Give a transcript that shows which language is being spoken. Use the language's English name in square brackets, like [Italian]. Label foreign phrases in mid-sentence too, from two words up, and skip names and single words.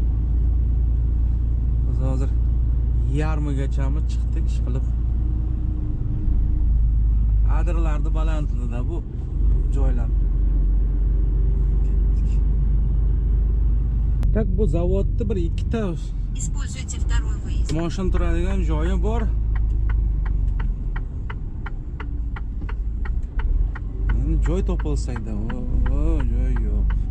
[Uzbek] Biz hozir yarmigacha chiqdik ish qilib. Adirlarni balandligida bu joylar. Tak, bu zavodda bir 2 ta [Russian] Используйте второй выезд. [Uzbek] mashina turadigan joyi bor. Endi joy topilsayda, joy yo'q.